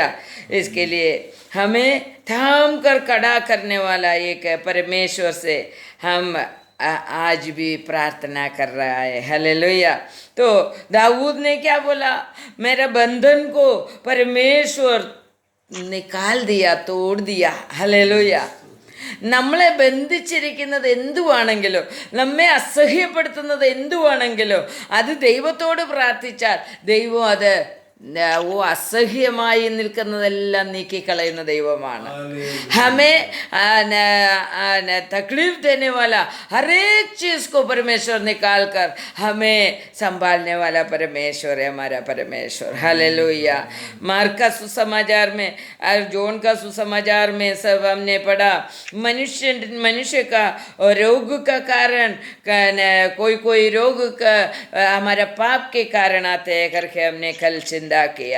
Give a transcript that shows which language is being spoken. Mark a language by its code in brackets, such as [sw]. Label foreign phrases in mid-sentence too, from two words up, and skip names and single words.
[hi] इसके लिए हमें थाम कर खड़ा करने वाला एक परमेश्वर से हम आज भी प्रार्थना कर रहा है. हालेलुया. तो दाऊद ने क्या बोला, मेरा बंधन को परमेश्वर निकाल दिया, तोड़ दिया. हालेलुया. [ml] നമ്മളെ ബന്ധിച്ചിരിക്കുന്നത് എന്തുവാണെങ്കിലോ, നമ്മെ അസഹ്യപ്പെടുത്തുന്നത് എന്തുവാണെങ്കിലോ, അത് ദൈവത്തോട് പ്രാർത്ഥിച്ചാൽ ദൈവം അത് അസഹ്യമായി നിൽക്കുന്നതെല്ലാം നീക്കിക്കളയുന്ന ദൈവമാണ്. [hi] हमें तकलीफ देने वाला हर एक चीज़ को परमेश्वर निकाल कर हमें संभालने वाला परमेश्वर है हमारा परमेश्वर. हालेलुया. मार्क का सुसमाचार में और जॉन का सुसमाचार में सब हमने पढ़ा, मनुष्य का रोग का कारण, कोई रोग का हमारा पाप के कारण आते हैं करके हमने कल किया.